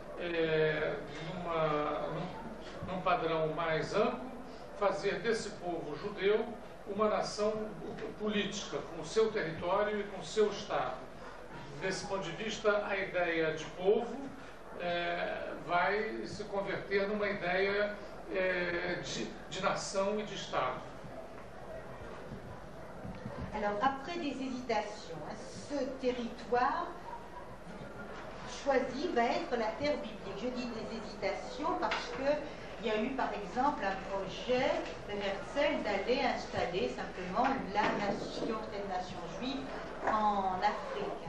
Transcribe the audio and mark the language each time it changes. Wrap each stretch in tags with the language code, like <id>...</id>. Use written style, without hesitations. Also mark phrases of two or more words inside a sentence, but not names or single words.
<pt>num padrão mais amplo, fazer desse povo judeu uma nação política, com o seu território e com o seu Estado. Desse ponto de vista, a ideia de povo vai se converter numa ideia de nação e de Estado.</pt> <fr>Alors, après des hésitations, ce territoire choisi va être la terre biblique. Je dis des hésitations parce qu'il y a eu par exemple un projet de Herzl d'aller installer simplement la nation juive en Afrique.</fr>